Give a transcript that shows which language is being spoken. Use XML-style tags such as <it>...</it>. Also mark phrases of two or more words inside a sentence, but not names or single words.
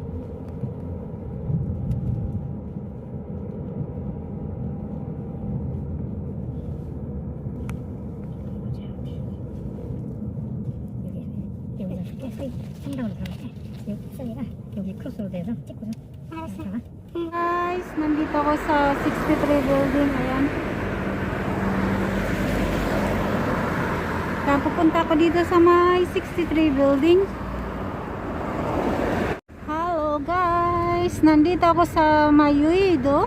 <ko>성당으로 가볼게. 여기가 여기 크로스로 돼서 찍고서 알았어. 가봐.</ko> <tl>Guys, nandito ako sa 63 building. Ayan. Kaya pupunta ako dito sa may 63 building.</tl> <en>Hello guys,</en> <tl>nandito ako sa Mayuido.</tl>